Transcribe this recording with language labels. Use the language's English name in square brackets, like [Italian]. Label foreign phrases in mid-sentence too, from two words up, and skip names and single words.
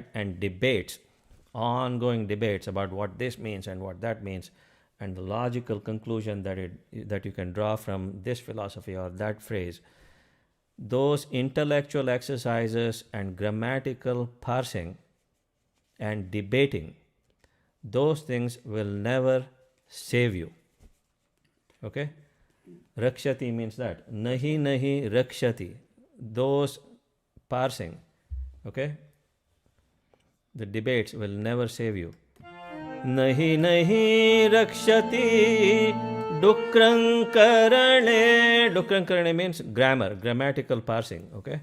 [English] And debates, ongoing debates about what this means and what that means, and the logical conclusion that you can draw from this philosophy or that phrase. Those intellectual exercises and grammatical parsing and debating, those things will never save you. Okay? Rakshati means that. [Sanskrit] नहि नहि रक्षति. [English] Those parsing, okay? The debates will never save you. [Sanskrit] नहि नहि रक्षति डुकृञ् करणे. डुकृञ् करणे [English] means grammar, grammatical parsing, okay?